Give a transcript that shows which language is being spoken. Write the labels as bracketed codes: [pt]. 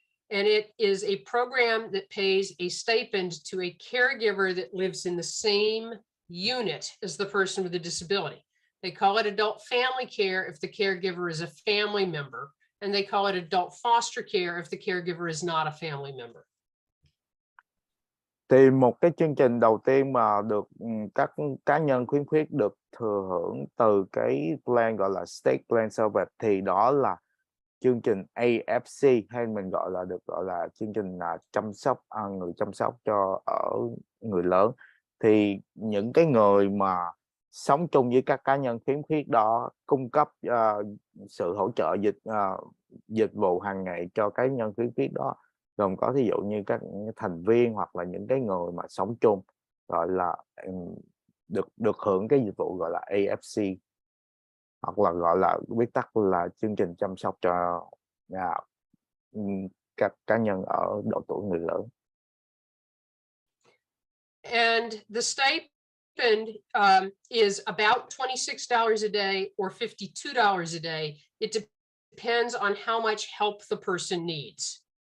[en] And it is a program that pays a stipend to a caregiver that lives in the same unit as the person with a disability. They call it adult family care if the caregiver is a family member, and they call it adult foster care if the caregiver is not a family member. [vi] Thì một cái chương trình đầu tiên mà được các cá nhân khuyến khuyết được thừa hưởng từ cái plan gọi là State Plan Service thì đó là chương trình AFC, hay mình gọi là chương trình chăm sóc người chăm sóc cho ở người lớn. Thì những cái người mà sống chung với các cá nhân khiếm khuyết đó cung cấp sự hỗ trợ dịch vụ hàng ngày cho cá nhân khiếm khuyết đó, gồm có ví dụ như các thành viên hoặc là những cái người mà sống chung, gọi là được hưởng cái dịch vụ gọi là AFC, hoặc là gọi là viết tắt là chương trình chăm sóc cho các cá nhân ở độ tuổi người lớn. [en] And the stipend is about $26 a day or $52 a day. It depends on how much help the person needs.